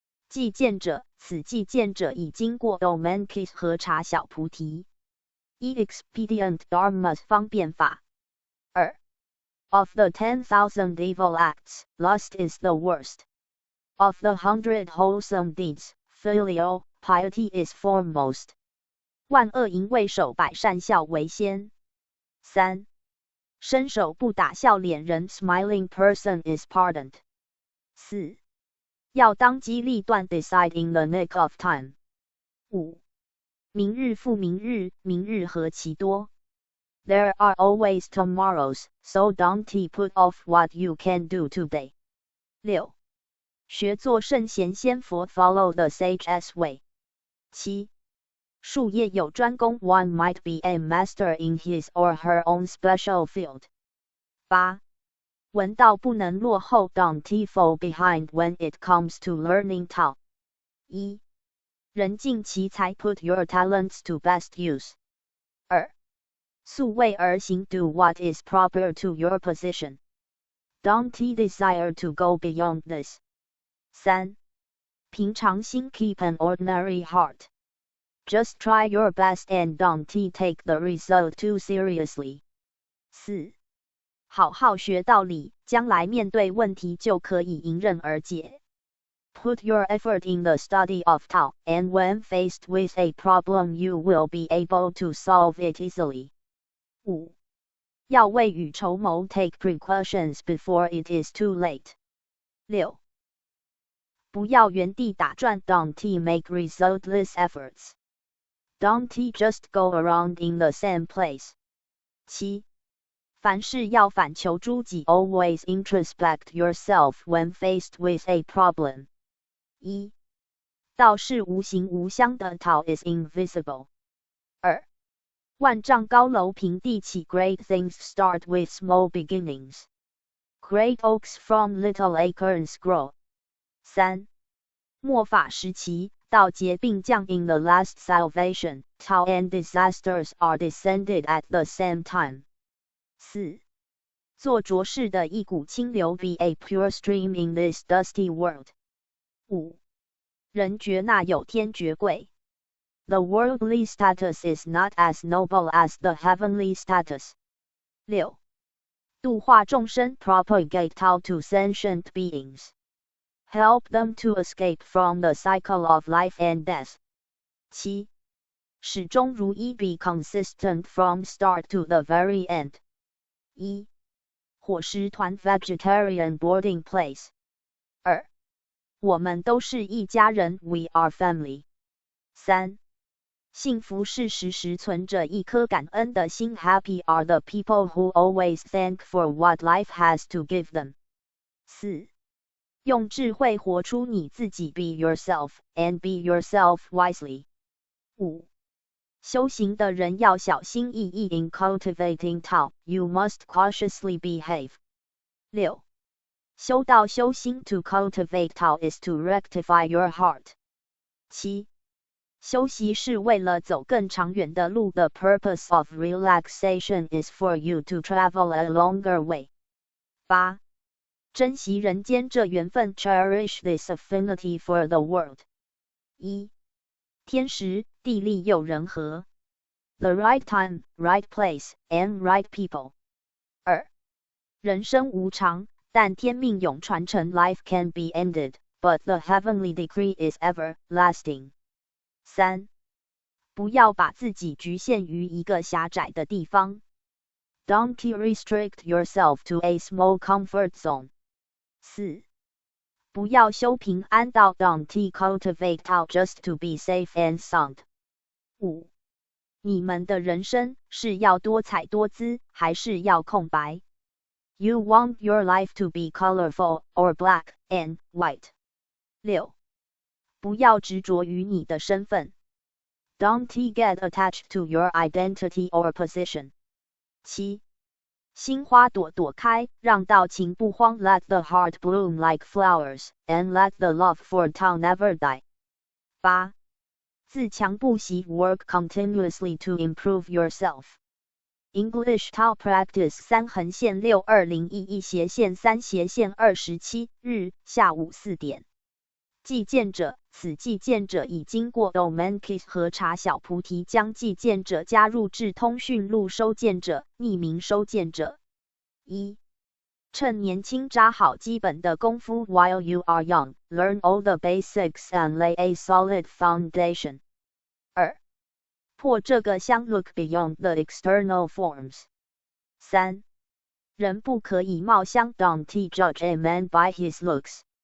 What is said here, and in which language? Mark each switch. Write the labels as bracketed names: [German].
[Chinese] 寄件者，此寄件者已经过 Domain Kit 核查小菩提。 [English] Expedient Dharma [Chinese] 方便法。 [English] 2. Of the 10,000 evil acts, lust is the worst. Of the 100 wholesome deeds, filial piety is foremost. [Chinese] 万恶淫为首，百善孝为先。3. 伸手不打笑脸人 [English] smiling person is pardoned. 4. [Chinese] 要当机立断 [English] decide in the nick of time. 5. [Chinese] 明日复明日，明日何其多。 [English] There are always tomorrows, so don't put off what you can do today. 6. [Chinese] 学做圣贤先佛 [English] follow the sage's way. 7. [Chinese] 术业有专攻 [English] one might be a master in his or her own special field. 8. [Chinese] 闻道不能落后 [English] don't fall behind when it comes to learning Tao. 1. [Chinese] 人尽其才 [English] put your talents to best use. 2. [Chinese] 素位而行 [English] do what is proper to your position. Don't desire to go beyond this. 3. [Chinese] 平常心 [English] keep an ordinary heart. Just try your best and don't take the result too seriously. 4. [Chinese] 好好学道理，将来面对问题就可以迎刃而解。 [English] Put your effort in the study of Tao, and when faced with a problem you will be able to solve it easily. 5. [Chinese] 要未雨绸缪 [English] take precautions before it is too late. 6. [Chinese] 不要原地打转 [English] don't make resultless efforts. Don't just go around in the same place. 7. [Chinese] 凡事要反求诸己 [English] always introspect yourself when faced with a problem. 1. [Chinese] 道是无形无相的 [English] Tao is invisible. 2. [Chinese] 万丈高楼平地起 [English] great things start with small beginnings. Great oaks from little acorns grow. 3. [Chinese] 末法时期道劫并降 [English] in the last salvation, Tao and disasters are descended at the same time. 4. [Chinese] 做浊世的一股清流 [English] be a pure stream in this dusty world. 5. [Chinese] 人觉那有天觉贵 [English] The worldly status is not as noble as the heavenly status. 6. [Chinese] 度化众生 [English] propagate Tao to sentient beings. Help them to escape from the cycle of life and death. 7. [Chinese] 始终如一 [English] be consistent from start to the very end. 1. [Chinese] 伙食团 [English] vegetarian boarding place. 2. [Chinese] 我们都是一家人 [English] we are family. 3. [Chinese] 幸福是时时存着一颗感恩的心 [English] happy are the people who always thank for what life has to give them. 4. [Chinese] 用智慧活出你自己 [English] be yourself, and be yourself wisely. 5. [Chinese] 修行的人要小心翼翼 [English] in cultivating Tao, you must cautiously behave. 6. [Chinese] 修道修心 [English] to cultivate Tao is to rectify your heart. 7. [Chinese] 修习是为了走更长远的路 [English] the purpose of relaxation is for you to travel a longer way. 8. [Chinese] 珍惜人间这缘分 [English] cherish this affinity for the world. 1. [Chinese] 天时地利又人和 [English] The right time, right place, and right people. 2. [Chinese] 人生无常，但天命永传承 [English] Life can be ended, but the heavenly decree is everlasting. 3. [Chinese] 不要把自己局限于一个狭窄的地方。 [English] Don't restrict yourself to a small comfort zone. [Chinese] 4. 不要修平安道。 [English] Don't cultivate Tao just to be safe and sound. 5. [Chinese] 你们的人生是要多彩多姿，还是要空白？ [English] You want your life to be colorful, or black and white. [Chinese] 6. 不要执着于你的身份。 [English] Don't get attached to your identity or position. [Chinese] 7. 心花朵朵开，让道情不荒。 [English] Let the heart bloom like flowers, and let the love for Tao never die. [Chinese] 8. 自强不息 [English] Work continuously to improve yourself. English Tao practice [Chinese] 3/2011/3/27日下午4点。寄件者，此寄件者已经过 Domankis 核查小菩提将寄件者加入至通讯录收件者，匿名收件者。 1. 趁年轻扎好基本的功夫 [English] While you are young, learn all the basics and lay a solid foundation. [Chinese] 2. 破这个箱 [English] Look beyond the external forms. [Chinese] 3. 人不可以貌相 [English] Don't judge a man by his looks.